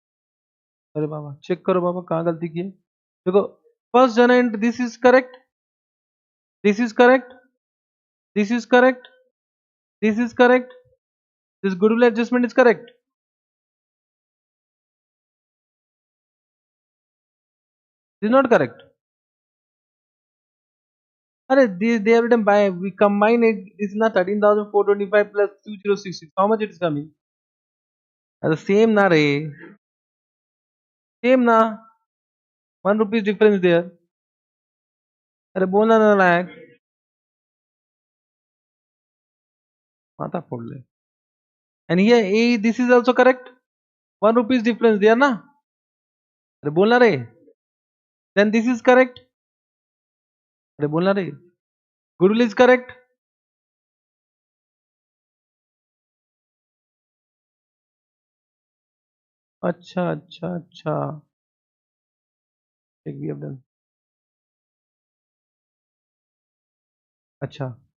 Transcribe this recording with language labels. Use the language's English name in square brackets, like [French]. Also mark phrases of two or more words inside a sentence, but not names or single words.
[Hindi] अरे बाबा चेक करो बाबा कहाँ गलती की है. [English] देखो first journal entry this is correct. This is correct. This is correct. This is correct. This goodwill adjustment is correct. This is not correct. They have written by we combine it. This is not 13,425 plus 2066. How much it is coming? The same na re. Same na. 1 rupees difference there. [Hindi] अरे बोलना ना लायक माथा फोड़ ले. [English] And here A this is also correct. 1 rupees difference there ना. [Hindi] अरे बोलना रे. [English] Then this is correct. [Hindi] अरे बोलना रे. [English] Goodwill is correct. [Hindi] अच्छा अच्छा अच्छा. [English] Check we have done. अच्छा.